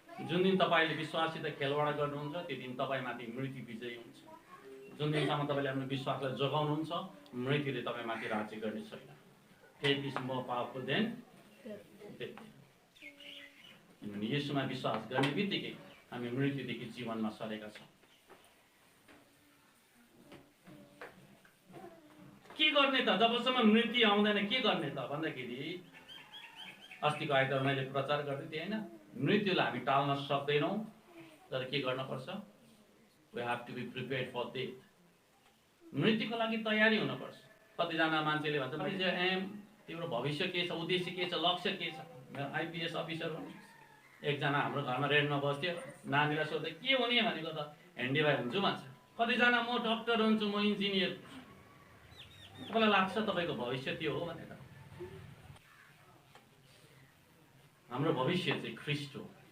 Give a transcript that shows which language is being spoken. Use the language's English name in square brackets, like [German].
[Nepali] जुन दिन तपाईले विश्वाससित खेलवाड गर्नुहुन्छ त्यो दिन तपाईमाथि मृत्यु विजयी हुन्छ। जुन दिनसम्म तपाईले आफ्नो विश्वासलाई जोगाउनुहुन्छ मृत्युले तपाईमाथि राज्य गर्ने छैन। [English] Faith is more powerful than death. [Nepali] किनभने येशूमा विश्वास गर्ने बित्तिकै हामी मृत्युदेखि जीवनमा सरेका छौँ। के गर्ने त जबसम्म मृत्यु आउँदैन? के गर्ने त भन्दाखेरि अस्तिको आइतबार मैले प्रचार गर्दै थिएँ हैन, मृत्युलाई हामी टाल्न सक्दैनौँ, तर के गर्न पर्छ? [English] We have to be prepared for death. [Nepali] मृत्युको लागि तयारी हुन पर्छ। कतिजना मान्छेले भन्छ तिम्रो भविष्य के छ, उद्देश्य के छ, लक्ष्य के छ? आइपीएस अफिसर हुनु। एकजना हाम्रो घरमा रेन्टमा बस्थ्यो, नानीलाई सोध्दै के हुने भनेको त हेन्डी भाइ हुन्छु भन्छ। कतिजना म डक्टर हुन्छु, म इन्जिनियर। तपाईँलाई लाग्छ तपाईँको भविष्य त्यो हो भनेर? हाम्रो भविष्य चाहिँ ख्रिस्ट हो।